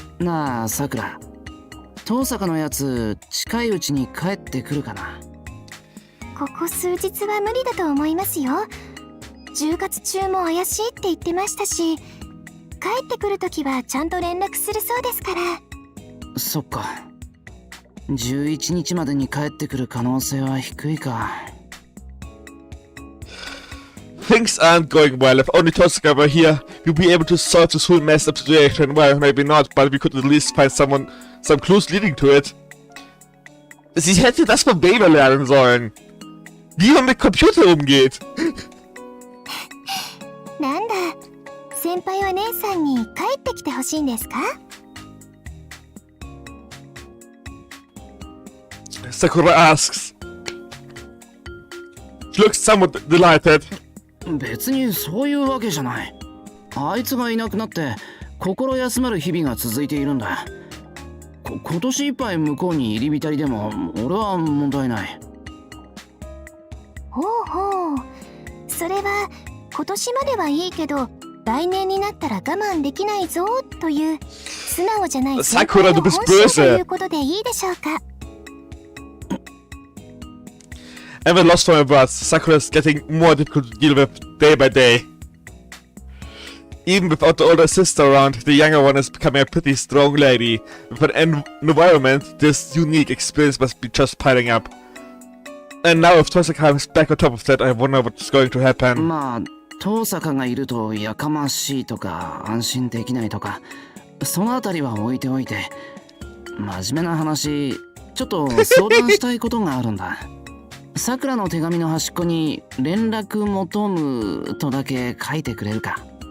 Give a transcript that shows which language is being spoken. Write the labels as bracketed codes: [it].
[ja] なあ、さくら。遠坂のやつ、近いうちに帰ってくるかな。ここ数日は無理だと思いますよ。10月中も怪しいって言ってましたし、帰ってくるときはちゃんと連絡するそうですから。そっか。 11日までに帰ってくる可能性は低いか。 [en] Things aren't going well. If only Tosaka were here, we'd be able to solve this whole messed up situation. Well, maybe not, but we could at least find some clues leading to it. [de] Sie hätte das vom Baby lernen sollen. Wie man mit Computer umgeht. [ja] なんだ、先輩は姉さんに帰ってきてほしいんですか？ [en] Sakura asks. She looks somewhat delighted. [ja] 別にそういうわけじゃない。あいつがいなくなって心休まる日々が続いているんだ。今年いっぱい向こうに入り浸りでも俺は問題ない。ほうほう。それは今年まではいいけど、来年になったら我慢できないぞという素直じゃない先輩の本心ということでいいでしょうか。 [en] Ever lost for her words, Sakura is getting more difficult to deal with day by day. Even without the older sister around, the younger one is becoming a pretty strong lady. With an environment, this unique experience must be just piling up. And now if Tosaka is back on top of that, I wonder what's going to happen. [ja] まあ、遠坂がいるとやかましいとか安心できないとか、そのあたりは置いておいて、真面目な話、ちょっと相談したいことがあるんだ。さくらの手紙の端っこに連絡求むとだけ書いてくれるか。